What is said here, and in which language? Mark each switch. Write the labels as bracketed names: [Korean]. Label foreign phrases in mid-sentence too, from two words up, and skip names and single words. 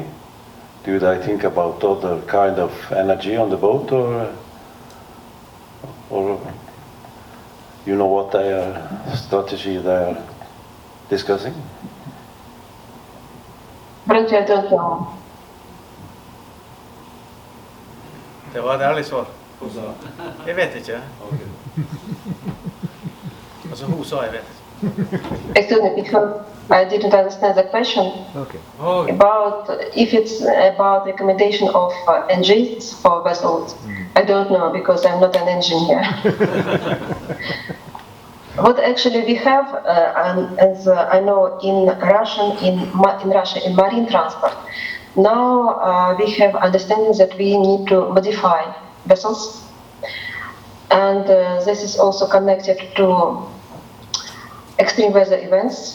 [English] Do they think about other kind of energy on the boat, or you know what their strategy they are discussing? But I don't know. [Norwegian] Det var et ærlig svar. Jeg vet ikke. Altså, hun sa jeg vet ikke. [English] Excuse me, because I didn't understand the question. Okay. About if it's about recommendation of engines for vessels. I don't know, because I'm not an engineer. What actually we have, as I know, in Russia, in marine transport, now we have understanding that we need to modify vessels, and this is also connected to extreme weather events.